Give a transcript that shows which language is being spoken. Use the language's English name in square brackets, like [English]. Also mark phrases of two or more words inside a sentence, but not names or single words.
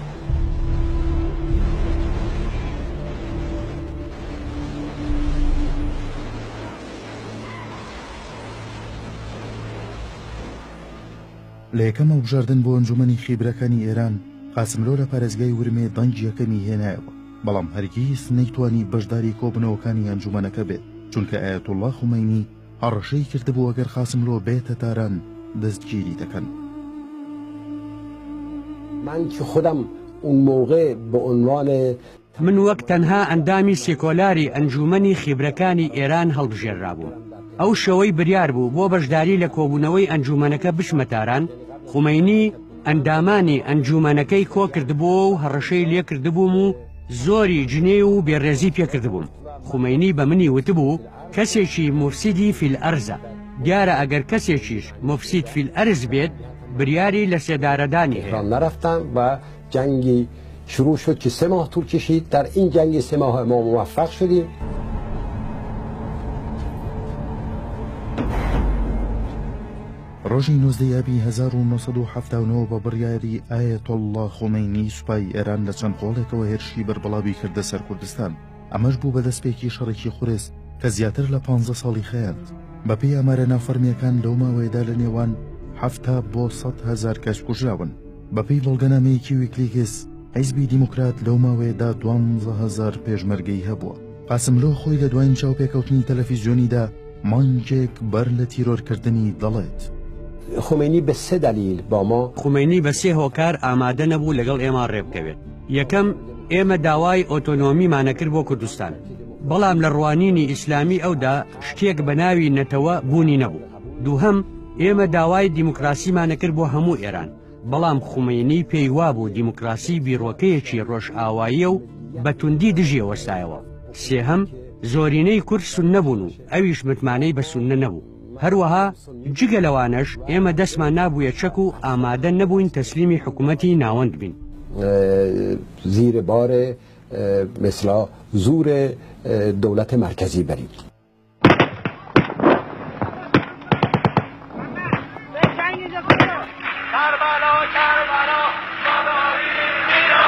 [Central Kurdish] لە یەکەم هەڵبژاردن بۆ ئەنجومەنی خیبرەکانی ئێران، قاسملۆ لە پارێزگای ورمێ دەنگی یەکەمی هێنایەوە، بەڵام هەرگیز نەیتوانی بەشداری کۆبنەوەکانی ئەنجومەنەکە بێت، چونکە ئایەتوڵڵا خومەینی هەڕەشەی کردبوو ئەگەر قاسملۆ بێتە تاران دەستگیری دەکەن. [Persian] من که خودم اون موقع به عنوان [Central Kurdish] من وەک تەنها ئەندامی سێکۆلاری ئەنجومەنی خیبرەکانی ئێران هەڵبژێررابوو. ئەو شەوەی بریار بوو بۆ بەشداری لە کۆبوونەوەی ئەنجومەنەکە بشمەتاران، خومەینی ئەندامانی ئەنجومەنەکەی کۆ کردبووە و هەڕەشەی لێ کردبووم و زۆری جنێ و بێڕێزی پێکردبووم. خومەینی بە منی وتبوو کەسێکی [Arabic] مفسیدی فیل ئەرزە. [Central Kurdish] دیارە ئەگەر کەسێکیش [Arabic] مفسید فیل ئەرز [Central Kurdish] بێت، بریاری لە سێدارەدانی هەیە. [Persian] نرفتم و جنگی شروع شد که 3 ماه طول کشید. در این جنگ 3 ماه ما موفق شدیم. [Central Kurdish] ڕۆژی 19 یابی 1979 بە بڕیاری ئایەتوڵڵا خومەینی سوپای ئێران لە چەند قۆڵێکەوە هێرشی بەربڵاوی کردە سەر کوردستان. ئەمەش بوو بە دەستپێکی شەڕێکی خوڕێز کە زیاتر لە 15 ساڵی خەیاند. بەپێی ئامارە نافەرمیەکان لەو ماوەیەدا لە نێوان 70 بۆ 100,000 کەس کوژراون. بەپێی بەڵگەنامەیەکی ویکلیکس، حیزبی دیموکرات لەو ماوەیەدا 12,000 پێشمەرگەی هەبووە. قاسملۆ خۆی لە دوایین چاوپێکەوتنی تەلەڤیزیۆنیدا مانگێک بەر لە تیرۆرکردنی دەڵێت. [Persian] خومینی به 3 دلیل با ما [Central Kurdish] خومینی بە 3 هۆکار ئامادە نەبوو لەگەڵ ئێمە ڕێبکەوێت. یەکەم، ئێمە داوای ئۆتۆنۆمیمانەکرد بۆ کوردستان، بەڵام لە ڕوانینی ئیسلامی ئەودا شتێک بە ناوی نەتەوە بوونی نەبوو. دووهەم، ئێمە داوای دیموکراسیمانەکرد بۆ هەموو ئێران، بەڵام خومینی پێی وابوو دیموکراسی بیرۆکەیەکی ڕۆژئاواییە و بەتوندی دژیە وەستایەوە. سێهەم، زۆرینەی کورد سوننە بوون و ئەویش متمانەی بە سوننە نەبوو. هەروەها جگە لەوانەش ئێمە دەستمان نابوویە چەک و ئامادە نەبووین تەسلیمی حکوومەتی ناوەند بین. [Persian] زیر بار مثلا زور دولت مرکزی بریم. کربلا کربلا